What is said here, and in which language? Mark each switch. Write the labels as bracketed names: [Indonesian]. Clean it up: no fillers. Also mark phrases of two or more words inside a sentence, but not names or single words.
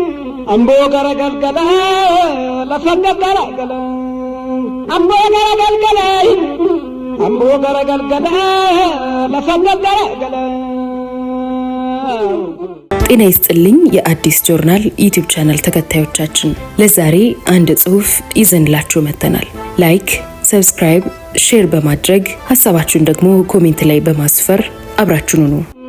[Oromo] ambo garagalgala lafaggalgala ambo garagalgala ambo garagalgala lafaggalgala [Amharic] ጤና ይስጥልኝ የአዲስ ጆርናል ዩቲዩብ ቻናል ተከታዮቻችን ለዛሬ አንድ ጽሁፍ ይዘንላችሁ መተናል። ላይክ፣ ሰብስክራይብ፣ ሼር በማድረግ ሐሳባችሁን ደግሞ ኮሜንት ላይ በማስፈር አብራችሁን ሁኑ።